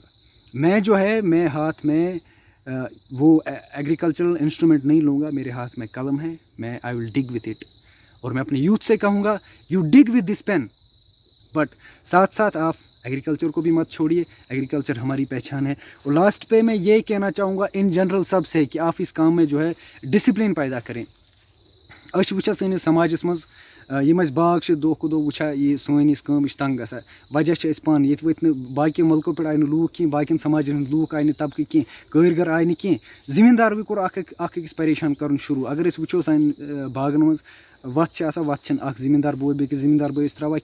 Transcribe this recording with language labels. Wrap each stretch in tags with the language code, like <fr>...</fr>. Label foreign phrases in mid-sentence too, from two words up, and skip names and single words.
<ur>میں جو ہے میں ہاتھ میں وہ</ur> <en>agricultural instrument</en> <ur>نہیں لوں گا, میرے ہاتھ میں قلم ہے, میں</ur> <en>I will dig with it.</en> <ur>اور میں اپنے یوتھ سے کہوں گا</ur> <en>you dig with this pen,</en> <ur>بٹ ساتھ ساتھ آپ ایگریکلچر کو بھی مت چھوڑیے. ایگریکلچر ہماری پہچان ہے. اور لاسٹ پہ میں یہ کہنا چاہوں گا</ur> <en>in general</en> <ur>سب سے کہ آپ اس کام میں جو ہے ڈسپلن پیدا کریں.</ur> <ks>أسۍ چھِ وٕچھان سٲنِس سماجس منٛز یِم اَسہِ باغ چھِ دۄہ کھۄتہٕ دۄہ وٕچھان یہِ سٲنۍ یُس کٲم یہِ چھِ تنٛگ گژھان وجہ چھِ أسۍ پانہٕ ییٚتہِ ؤتھۍ نہٕ باقیو مُلکو پٮ۪ٹھ آیہِ نہٕ لوٗکھ کینٛہہ باقیَن سماجَن ہٕنٛدۍ لوٗکھ آیہِ نہٕ طبقہٕ کینٛہہ کٲرۍ آیہِ نہٕ کینٛہہ زٔمیٖنداروٕے کوٚر اکھ أکِس پریشان کَرُن شروٗع اگر أسۍ وٕچھو سانہِ باغن منٛز وَتھ چھِ آسان وَتھ چھِنہٕ اکھ زٔمیٖندار بوے بیٚکِس زٔمیٖندار بٲیِس ترٛاوان</ks>